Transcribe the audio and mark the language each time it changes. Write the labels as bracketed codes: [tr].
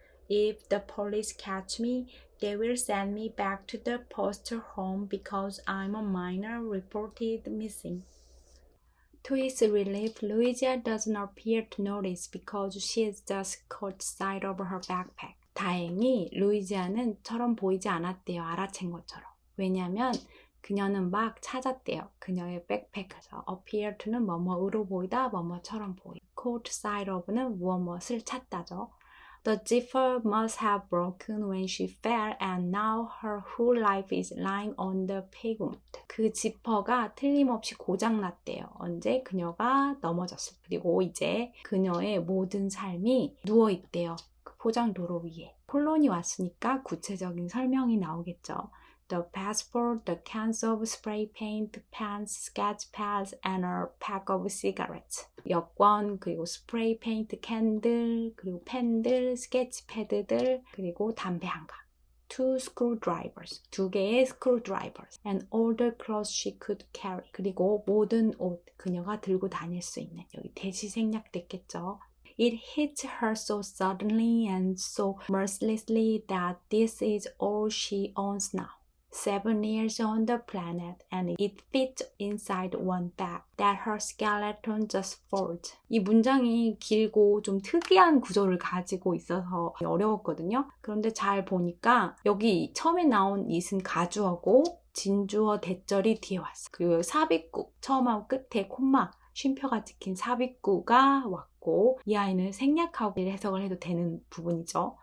[en] If the police catch me, they will send me back to the foster home because I'm a minor reported missing. To his relief, Louisa doesn't appear to notice because she has just caught sight of her backpack. [ko] 다행히 루이지아는 처럼 보이지 않았대요. 알아챈 것처럼. 왜냐면 그녀는 막 찾았대요. 그녀의 백팩에서 [en] appear to [ko] 는 뭐뭐으로 보이다, 뭐뭐처럼 보이다. [en] caught sight of는 [ko] 무엇을 찾다죠. [en] The zipper must have broken when she fell and now her whole life is lying on the pavement. [ko] 그 지퍼가 틀림없이 고장났대요. 언제? 그녀가 넘어졌을 때. 그리고 이제 그녀의 모든 삶이 누워있대요. 그 포장도로 위에. 콜론이 왔으니까 구체적인 설명이 나오겠죠. [en] The passport, the cans of spray paint, pens, sketch pads, and a pack of cigarettes. [ko] 여권, 그리고 스프레이 페인트 캔들, 그리고 펜들, 스케치 패드들, 그리고 담배 한 갑. [en] Two screwdrivers, [ko] 2개의 [en] screwdrivers, and all the clothes she could carry. [ko] 그리고 모든 옷, 그녀가 들고 다닐 수 있는. 여기 대시 생략됐겠죠. [en] It hits her so suddenly and so mercilessly that this is all she owns now. 7 years on the planet and it fits inside one bag that her skeleton just folds. [ko] 이 문장이 길고 좀 특이한 구조를 가지고 있어서 어려웠거든요. 그런데 잘 보니까 여기 처음에 나온 it은 가주어고 진주어 대절이 뒤에 왔어. 그리고 삽입구 처음하고 끝에 콤마 쉼표가 찍힌 삽입구가 왔고 이 아이는 생략하고 해석을 해도 되는 부분이죠.